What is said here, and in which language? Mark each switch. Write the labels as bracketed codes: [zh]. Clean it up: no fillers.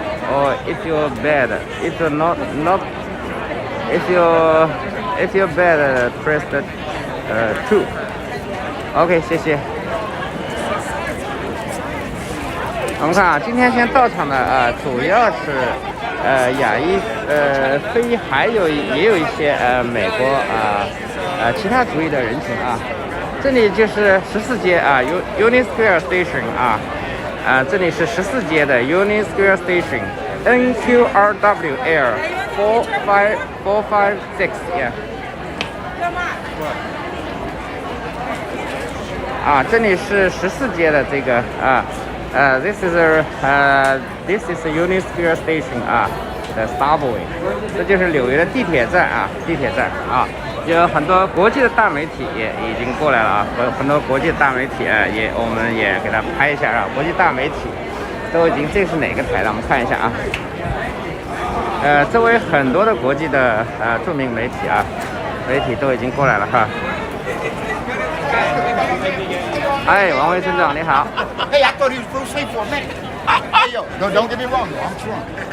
[en] Or if you're bad, if you're not, if you're bad, press the 2. [zh] OK， 谢谢。我们看啊，今天先到场的主要是亚裔非裔，也有一些美国其他族裔的人群啊。这里就是14街Union Square Station 这里是14街的 Union Square Station NQRWL 456 yeah。这里是14街的这个 this is Union Square Station the subway，这就是纽约的地铁站有很多国际的大媒体也已经过来了很多国际的大媒体我们也给他拍一下国际大媒体都已经，这是哪个台的？我们看一下周围很多的国际的著名媒体都已经过来了王卫村长你好。 [en] Hey, I thought he was supposed to sleep for a minute. Hey, yo, no, don't get me wrong, though. I'm drunk.